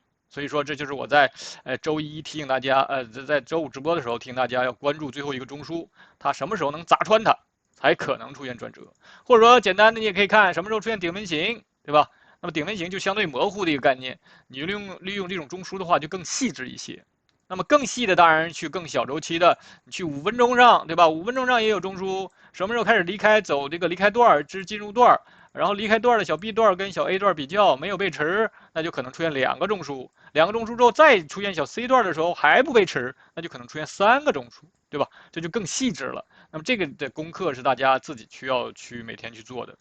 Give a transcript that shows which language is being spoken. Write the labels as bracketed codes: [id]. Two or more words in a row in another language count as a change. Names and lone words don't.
[zh] 所以說這就是我在周一提醒大家，在周五直播的時候提醒大家要關注最後一個中樞，它什麼時候能砸穿它，才可能出現轉折。或者說簡單的你也可以看什麼時候出現頂分型，對吧？那麼頂分型就相對模糊的一個概念，你利用這種中樞的話就更細緻一些。那麼更細的當然去更小周期的，你去5分鐘上，对吧？5分钟上也有中枢，什么时候開始離開，走這個離開段至進入段，然後離開段的小 B 段跟小 A 段比較沒有背馳，那就可能出現2個中樞，2個中樞之後再出現小 C 段的時候還不背馳，那就可能出現3個中樞，對吧？這就更細緻了。那麼這個的功課是大家自己需要去每天去做的。